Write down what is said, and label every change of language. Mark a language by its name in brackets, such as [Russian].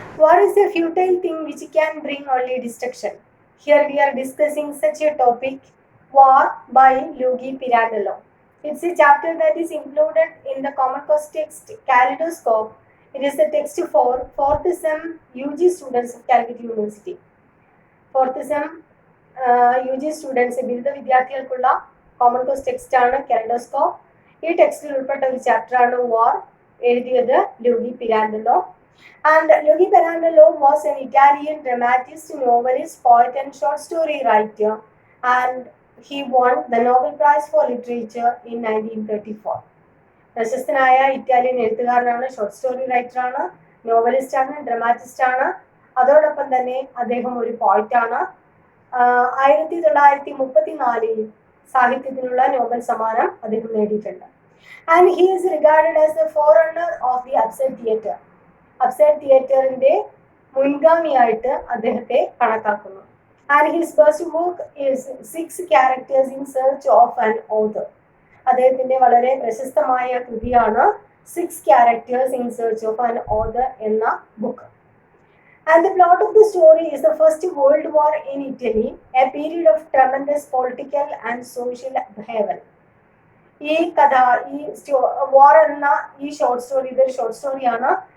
[English] War is a futile thing which can bring only destruction. Here we are discussing such a topic, War by Luigi Pirandello. It's a chapter that is included in the Common Course text Kaleidoscope. It is a text for 4th sem UG students of Calicut University. 4th sem UG students, [Malayalam] ബിരുദ വിദ്യാർത്ഥികൾക്കുള്ള common course text ആണ് kaleidoscope. ഈ ടെക്സ്റ്റിൽ ഉൾപ്പെട്ട ഒരു ചാപ്റ്ററാണ് വാർ. എഴുതിയത് ലൂഗി പിരാൻഡെല്ലോ. [English] And Luigi Pirandello was an Italian dramatist, novelist, poet and short story writer, and he won the Nobel Prize for Literature in 1934. [Malayalam] പ്രശസ്തനായ ഇറ്റാലിയൻ എഴുത്തുകാരനാണ്, ഷോർട്ട് സ്റ്റോറി റൈറ്ററാണ്, നോവലിസ്റ്റ് ആണ്, ഡ്രമാറ്റിസ്റ്റ് ആണ്. അതോടൊപ്പം തന്നെ അദ്ദേഹം ഒരു പോയിറ്റാണ്. 1934 സാഹിത്യത്തിനുള്ള നോബൽ സമ്മാനം അദ്ദേഹം നേടിയിട്ടുണ്ട്. [English] And he is regarded as the forerunner of the upset theatre. [Malayalam] Upside തിയേറ്ററിന്റെ മുൻഗാമിയായിട്ട് അദ്ദേഹത്തെ കണക്കാക്കുന്നു. [English] And his first work is 6 characters in search of an author. [Malayalam] അദ്ദേഹത്തിന്റെ വളരെ പ്രശസ്തമായ കൃതിയാണ് 6 characters in search of an author എന്ന book. [English] And the plot of the story is the First World War in Italy, a period of tremendous political and social upheaval. [Malayalam] ഈ കഥ, ഈ വാർ എന്ന ഈ ഷോർട്ട് സ്റ്റോറി, ഇതൊരു ഷോർട്ട് സ്റ്റോറിയാണ്.